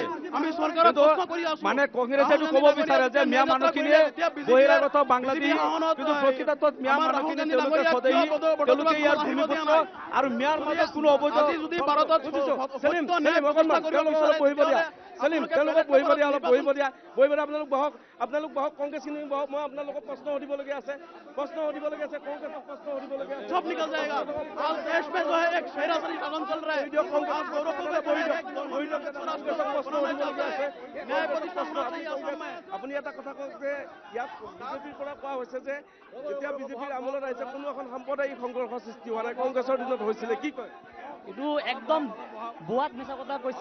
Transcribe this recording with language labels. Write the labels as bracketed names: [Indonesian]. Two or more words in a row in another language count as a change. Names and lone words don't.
[Assamese] মানে কংগ্ৰেছে এইটো ক'ব বিচাৰে যে মিয়া মানুহখিনিয়ে বহিৰাগত বাংলাদেশী, কিন্তু প্ৰকৃতাৰ্থত মিয়া মানুহখিনি তেওঁলোকে স্বদেশী, তেওঁলোকে ইয়াৰ ভূমিপুত্ৰ আৰু মিয়াৰ মাজত কোনো অবৈধ যদি ভাৰতত তেওঁলোকক বহিব দিয়া, অলপ বহিব দিয়া, আপোনালোক বহক, কংগ্ৰেছখিনি বহক। মই আপোনালোকক প্ৰশ্ন সুধিবলগীয়া আছে, কংগ্ৰেছক প্ৰশ্ন সুধিবলগীয়া আছে। [Hindi] सब निकल जाएगा, দেশ में जो है एक शहरासरी शासन चल रहा है। [Assamese] আপুনি এটা কথা কওক যে ইয়াত বিজেপিৰ পৰা কোৱা হৈছে যে যেতিয়া বিজেপিৰ আমোলত আহিছে কোনো এখন সাম্প্ৰদায়িক সংঘৰ্ষ সৃষ্টি হোৱা নাই, কংগ্ৰেছৰ দিনত হৈছিলে, কি কয়? এইটো একদম বোৱাত মিছা কথা কৈছে।